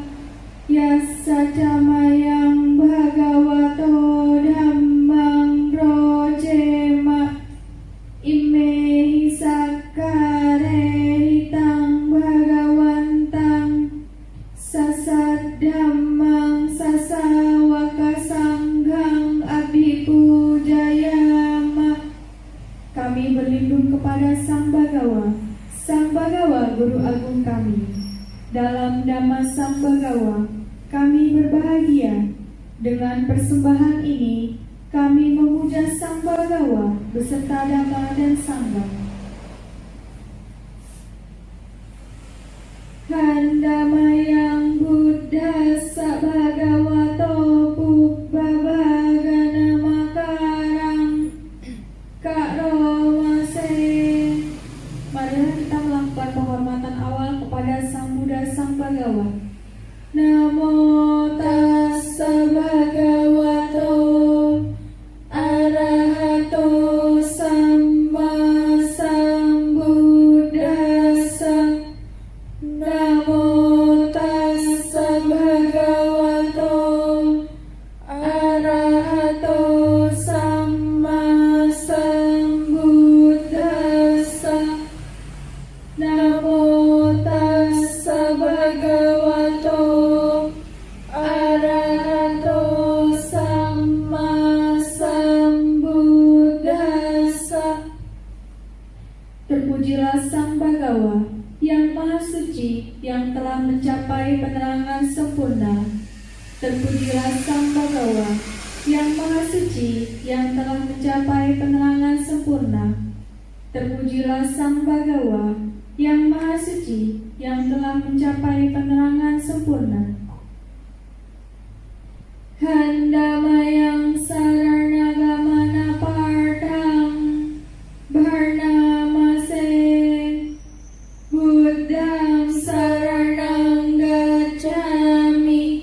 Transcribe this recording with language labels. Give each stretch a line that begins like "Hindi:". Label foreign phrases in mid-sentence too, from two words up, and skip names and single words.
Pali: Yassaca mayang Bhagavato Dhammang Rojema. Imehi sakkare hitang Bhagawantang. Sasad dhammang sasawaka sanghang abhipujayama.
Indonesian: Kami berlindung kepada Sang Bhagawa, Sang Bhagawa Guru Agung kami. Dalam Dhamma Sang Bhagawa, kami berbahagia. Dengan persembahan ini, kami memuja Sang Bhagawa beserta Dhamma dan Sangha.
Pali: Handamayang Buddhassa Bhagavato Pubbabhagana Makarang Karomase.
Indonesian: Marilah kita melakukan penghormatan awal kepada Sang Buddha Sang Bhagawa.
Pali: Namo tassa bhagavato arahato samma sambuddhassa. Namo tassa bhagavato arahato samma sambuddhassa. Namo tassa bhagavato arahato samma sambuddhassa.
Indonesian: Terpujilah Sang Bhagawa yang Maha Suci, yang telah mencapai penerangan sempurna. Terpujilah Sang Bhagawa yang Maha Suci, yang telah mencapai penerangan sempurna. Terpujilah Sang Bhagawa yang Maha Suci, yang telah mencapai penerangan sempurna.
Pali: Handamayang saranagamana partang bharnamase. Buddhang saranang gacchami.